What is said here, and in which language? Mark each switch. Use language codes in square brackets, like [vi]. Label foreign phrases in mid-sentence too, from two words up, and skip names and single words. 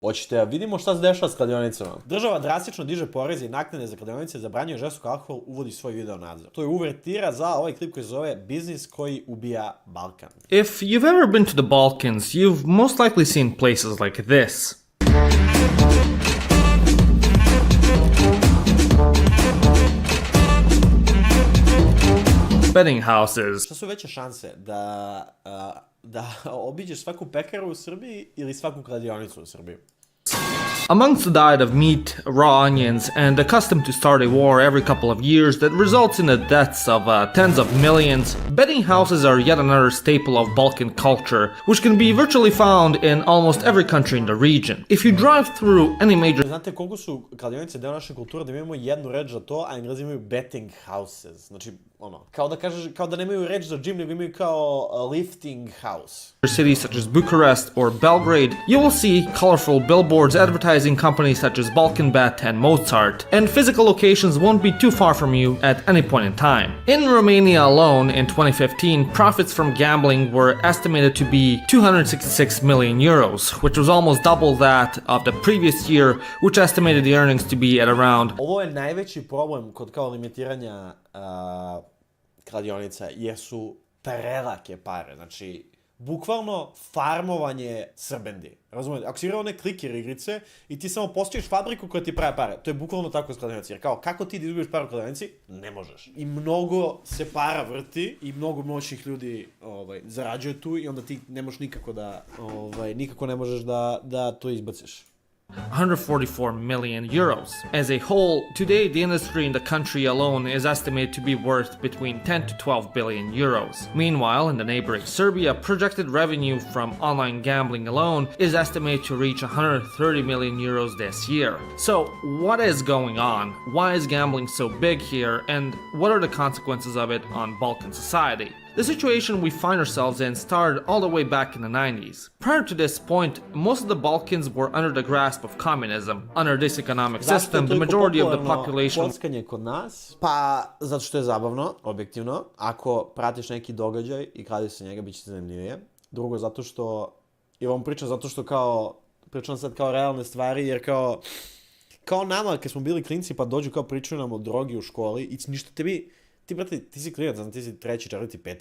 [sr] Hoćete, vidimo šta se dešava s kladionicama. Država drastično diže poreze i naknade za kladionice, zabranjuje žestok alkohol, uvodi svoj video nadzor. To je uvertira za ovaj klip koji se zove Biznis koji ubija Balkan. [en] If you've ever been to the Balkans, you've most likely seen places like this. Betting houses. [sr] Šta su veće šanse da obiđeš svaku pekaru u Srbiji ili svaku kladionicu u Srbiji? [en] Amongst the diet of meat, raw onions, and accustomed to start a war every couple of years that results in the deaths of tens of millions, betting houses are yet another staple of Balkan culture, which can be virtually found in almost every country in the region. If you drive through any major... [sr] Znate koliko su kladionice deo naše kulture da mi imamo jednu reč za to, a Englezi imaju [en] betting houses. [sr] Znači, kao da nemaju reč za gym, nego imaju kao [en] lifting house. cities such as Bucharest or Belgrade, you will see colorful billboards advertising companies such as Balkan Bet and Mozart, and physical locations won't be too far from you at any point in time. In Romania alone, in 2015, profits from gambling were estimated to be 266 million euros, which was almost double that of the previous year, which estimated the earnings to be at around... [sr] Ovo je najveći problem kod kao limitiranja kladionica, jer su prelake pare, znači bukvalno farmovanje srbendi. Razumijete? Ako si igrao one klikер igrice i ti samo postojiš fabriku koja ti pravi pare, to je bukvalno tako s kladionici. Jer kao, kako ti da izgubiš pare u kladionici? Ne možeš. I mnogo se para vrti i mnogo moćnih ljudi zarađuje tu i onda ti ne možeš nikako ne možeš da to izbaciš. [en] 144 million euros. As a whole, today the industry in the country alone is estimated to be worth between 10 to 12 billion euros. Meanwhile, in the neighboring Serbia, projected revenue from online gambling alone is estimated to reach 130 million euros this year. So, what is going on? Why is gambling so big here, and what are the consequences of it on Balkan society? The situation we find ourselves in started all the way back in the 90s. Prior to this point, most of the Balkans were under the grasp of communism. Under this economic system, the majority of the population... [sr] Kockanje kod nas? Pa, zato što je zabavno, objektivno. Ako pratiš neki događaj i kladiš se njega, bit će zanimljivije. Drugo, zato što... I vam pričam zato što pričam sad kao realne stvari, jer kao nama, kad smo bili klinci, pa dođu kao pričaju nam o drogi u školi, i ništa ti, brate, ti si klinac, znam, ti si 3., 4., 5.